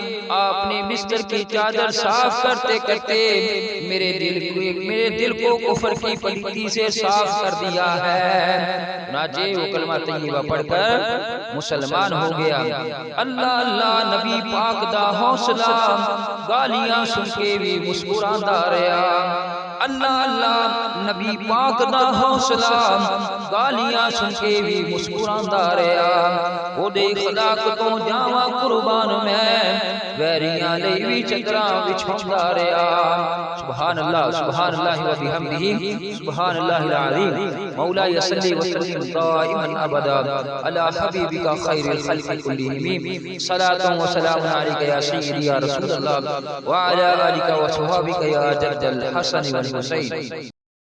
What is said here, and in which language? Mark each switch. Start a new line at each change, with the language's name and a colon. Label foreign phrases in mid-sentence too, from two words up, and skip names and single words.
Urdu: آپ نے بستر کی چادر صاف کرتے کرتے میرے دل کو کفر کی پلیتی سے صاف کر دیا ہے۔ چنانچہ وہ کلمہ طیبہ پڑھ کر مسلمان ہو گیا۔
Punjabi: اللہ اللہ نبی پاک دا حوصلہ گالیاں سن کے بھی مسکراندا رہیا۔ اللہ اللہ نبی پاک دا حوصلہ گالیاں سن کے بھی مسکراندا رہیا۔ او دے اخلاق تو جاواں قربان میں، ویریاں لئی وی چدراں وچھاوندا رہیا۔
Arabic: سبحان اللہ، سبحان اللہ و بحمدہ، سبحان اللہ العظیم۔ مولاي صلی وسلم دائما ابدا علی حبیبک خیر الخلق کلہم، صلاۃ و سلام علیک یا سیدی یا رسول اللہ وعلی آلک و صحابک یا جد الحسن والحسین۔